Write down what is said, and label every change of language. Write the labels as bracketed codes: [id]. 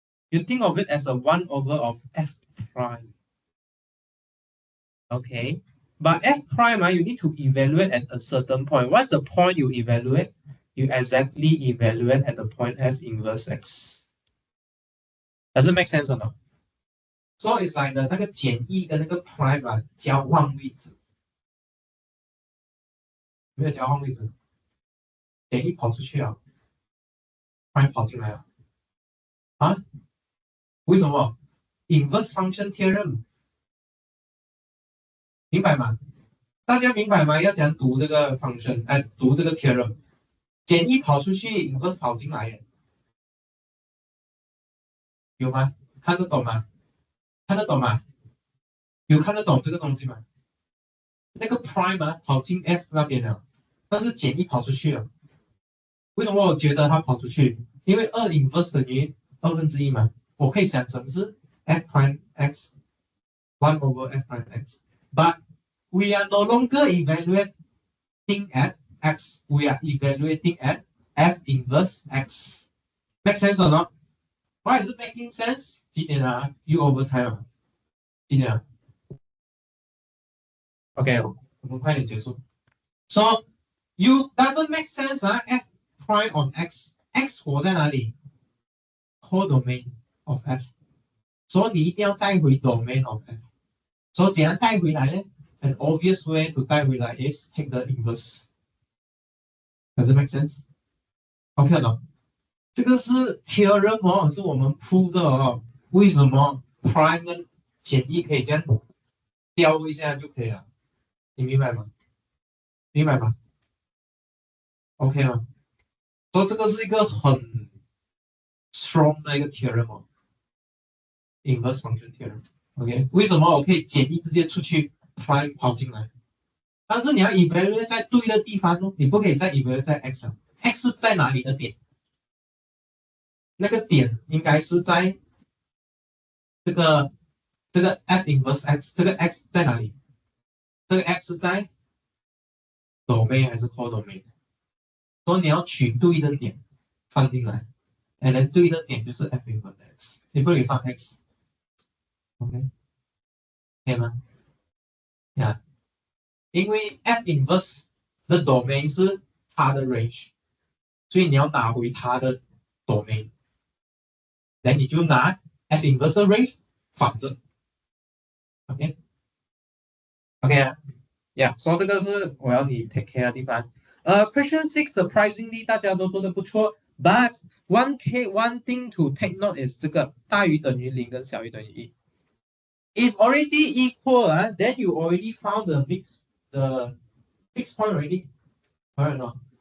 [en] You think of it as a 1 over of f prime. Okay. But f prime, you need to evaluate at a certain point. What's the point you evaluate? You exactly evaluate at the point f inverse x. Does it make sense or not? So it's like [zh] 那个减一跟那个 prime 交换位置，没有交换位置，减一跑出去啊，prime 跑进来啊，为什么？inverse function theorem 明白吗？大家明白吗？要讲读这个 function，读这个 theorem，减一跑出去 inverse 跑进来，有吗？看得懂吗？看得懂吗？有看得懂这个东西吗？那个 prime 跑进 f 那边了，但是减一跑出去了。为什么我觉得它跑出去？因为2 inverse 等于1/2嘛，我可以想成是 [en] f prime x 1 over f prime x，but we are no longer evaluating at x, we are evaluating at f inverse x. Make sense or not? Why is it making sense? [zh] 几点啊 [en] ？You overtime 啊？ [zh] 几点啊 ？OK，我们快点结束。 [en] So you doesn't make sense f prime on x, [zh] x 活在哪里 [en] ？codomain of f， [zh] 所以你一定要带回 [en] domain of f。 [zh] 所以怎样带回来呢？ [en] An obvious way to [zh] 带回来 [en] is take the inverse. Does it make sense? [zh] OK 了，这个是 theorem 哦，是我们 prove 的哦。为什么 prime 跟减一可以这样调一下就可以了？你明白吗？明白吗 ？OK 吗？所以这个是一个很 strong 的一个 theorem 哦 ，inverse function theorem。OK， 为什么我可以减一直接出去 prime 跑进来？但是你要 evaluate 在对的地方哦，你不可以再 evaluate 在 x 啊 ，x 是在哪里的点？那个点应该是在这个f inverse x， 这个 x 在哪里？这个 x 是在 domain 还是 codomain？所以你要取对的点放进来， [en] and then [zh] 对的点就是 f inverse x，你不可以放 x，OK，、可以吗？呀、因为 f inverse 的 domain 是它的 range，所以你要拿回它的 domain，然后你就拿 f inverse 的 range 反着，OK，OK 啊。 Yeah，所以这个是我要你 take care 的地方。 [en] Question 6 surprisingly [zh] 大家都做的不错， [en] but one thing to take note is [zh] 这个大于等于0跟小于等于1。 [en] If already equal, then you already found the fixed point already. Correct or not?